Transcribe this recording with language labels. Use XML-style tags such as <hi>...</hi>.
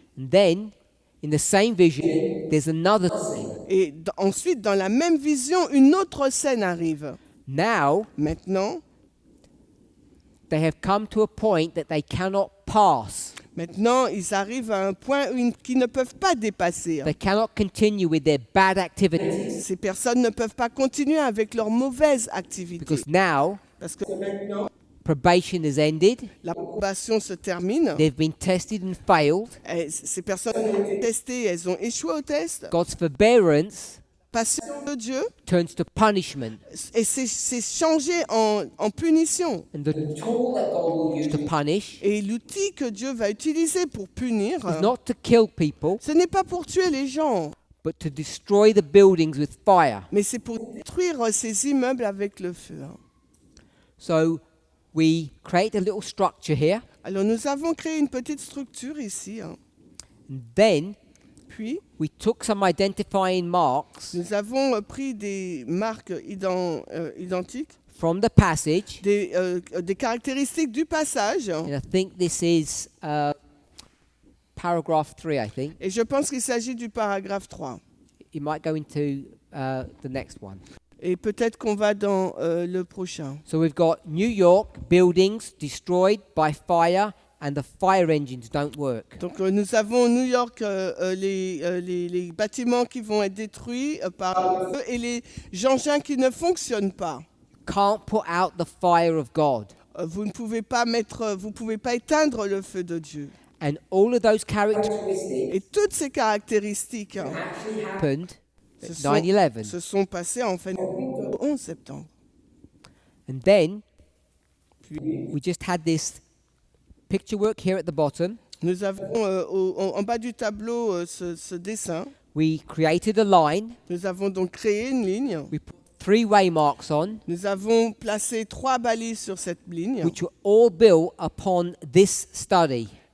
<en>And then, in the same vision, there's another scene.</en> <fr>Et ensuite, dans la même vision, une autre scène arrive.</fr> <en>Now,</en> <fr>Maintenant,</fr> <en>they have come to a point that they cannot pass.</en> <fr>ils arrivent à un point qu'ils ne peuvent pas dépasser.</fr> <en>They cannot continue with their bad activities.</en> <fr>Ces personnes ne peuvent pas continuer avec leurs mauvaises activités.</fr> <en>Because now,</en> <fr>Parce que maintenant,</fr> <en>probation has ended.</en> <fr>la probation se termine.</fr> <en>They've been tested and failed.</en> <fr>Et ces personnes ont été testées, elles ont échoué au test.</fr> <en>God's forbearance</en> <fr>Patience de Dieu.</fr> <en>turns to punishment.</en> <fr>Et c'est changé en punition.</fr> <en>And the tool that God will use to punish</en> <fr>Et l'outil que Dieu va utiliser pour punir,</fr> <en>is not to kill people,</en> <fr>ce n'est pas pour tuer les gens,</fr> <en>but to destroy the buildings with fire.</en> <fr>mais c'est pour détruire ces immeubles avec le feu.</fr> <en>So we create a little structure here,</en> <fr>Alors nous avons créé une petite structure ici.</fr> <en>and then</en> <fr>Puis</fr> <en>we took some identifying marks</en> <fr>nous avons pris des marques identiques,</fr> <en>from the passage,</en> <fr>des caractéristiques du passage.</fr> <en>and I think this is paragraph 3, I think.</en> <fr>Et je pense qu'il s'agit du paragraphe 3.</fr> <en>It might go into the next one.</en> <fr>Et peut-être qu'on va dans le prochain.</fr> <en>So we've got New York buildings destroyed by fire and the fire engines don't work.</en> <fr>Donc nous avons New York, les bâtiments qui vont être détruits par eux et les engins qui ne fonctionnent pas.</fr> <en>Can't put out the fire of God.</en> <fr>Vous ne pouvez pas éteindre le feu de Dieu.</fr> <en>And all of those characters</en> <fr>Et toutes ces caractéristiques</fr> <en>happened</en> <fr>se</fr> <en>at</en> <fr>sont,</fr> <en>9/11.</en> <fr>se sont passées en fait le 11 septembre.</fr> <en>And then we just had this picture work here at the bottom.</en> <fr>Nous avons en bas du tableau ce dessin.</fr> <en>We created a line.</en> <fr>Nous avons donc créé une ligne.</fr> <en>We put 3 waymarks on,</en> <fr>Nous avons placé 3 balises sur cette ligne.</fr> <en>which were all built upon this study.</en>